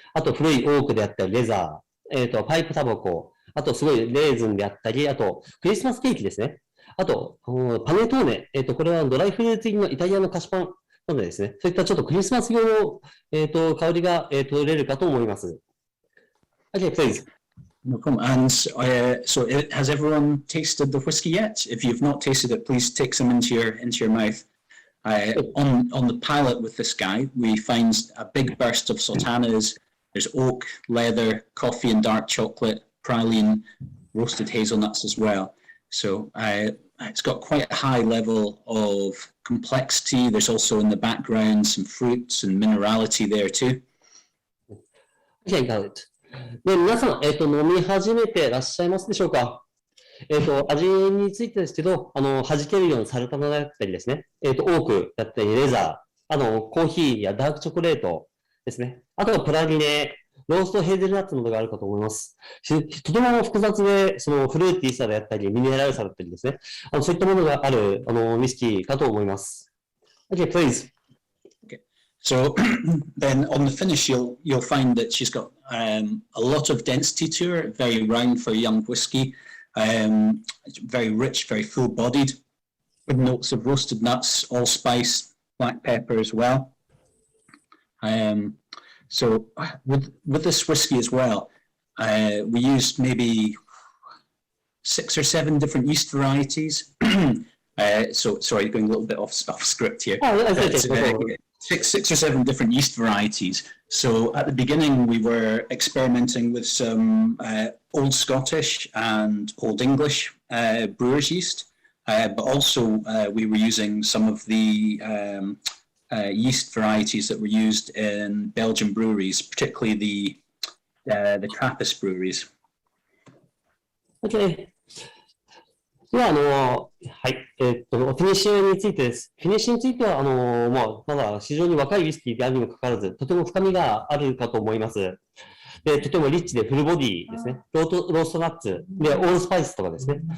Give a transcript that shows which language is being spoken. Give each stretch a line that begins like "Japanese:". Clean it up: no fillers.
Japanese: あと古いオークであったり、レザー、パイプタバコ、あとすごいレーズンであったり、あとクリスマスケーキですね。あと、パネトーネ、これはドライフルーツ入りのイタリアの菓子パンなのでですね、そういったちょっとクリスマス用の、香りが、取れるかと思います。
English: Okay, please. No problem. And so, has everyone tasted the whiskey yet? If you've not tasted it, please take some into your mouth. On the palate with this guy, we find a big burst of sultanas. There's oak, leather, coffee and dark chocolate, praline, roasted hazelnuts as well. So it's got quite a high level of complexity. There's also in the background some fruits and minerality there too. Okay, got it.
Japanese: で、皆さん、飲み始めていらっしゃいますでしょうか？味についてですけど、弾けるようなサルタナだったりですね、オークだったり、レザー、コーヒーやダークチョコレートですね。あとはプラリネ、ローストヘーゼルナッツなどがあるかと思います。とても複雑で、そのフルーティーさであったり、ミネラルさだったりですね。そういったものがある、ウイスキーかと思います。
English: Okay, please. So then on the finish, you'll find that she's got a lot of density to her, very round for a young whiskey, very rich, very full-bodied, with notes of roasted nuts, allspice, black pepper as well. So with this whiskey as well, we used maybe 6 or 7 different yeast varieties. So sorry, going a little bit off script here. Six or seven different yeast varieties. So at the beginning, we were experimenting with some Old Scottish and Old English brewer's yeast, but also we were using some of the yeast varieties that were used in Belgian breweries, particularly the Trappist breweries. Okay.
Japanese: では、はい、フィニッシュについてです。フィニッシュについては、まだ非常に若いウイスキーであるにもかかわらず、とても深みがあるかと思います。で、とてもリッチでフルボディですね。ローストナッツ、で、オールスパイスとかですね。